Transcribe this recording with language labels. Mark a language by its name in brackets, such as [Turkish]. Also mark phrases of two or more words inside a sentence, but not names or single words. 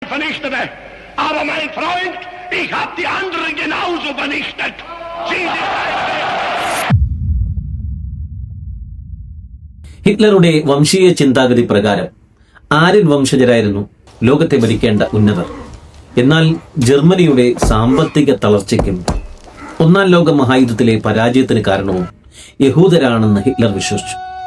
[German] vernichtete. Aber mein Freund, ich habe die anderen genauso vernichtet. Sie sind [Malayalam] ഹിറ്റ്ലറുടെ വംശീയ ചിന്താഗതി പ്രകാരം ആര്യൻ വംശജരായിരുന്നു ലോകത്തെ ഭരിക്കേണ്ട ഉന്നതർ. എന്നാൽ ജർമ്മനിയുടെ സാമ്പത്തിക തളർച്ചയ്ക്കും ഒന്നാം ലോക മഹായുദ്ധത്തിലെ പരാജയത്തിന് കാരണവും യഹൂദരാണെന്ന് ഹിറ്റ്ലർ വിശ്വസിച്ചു.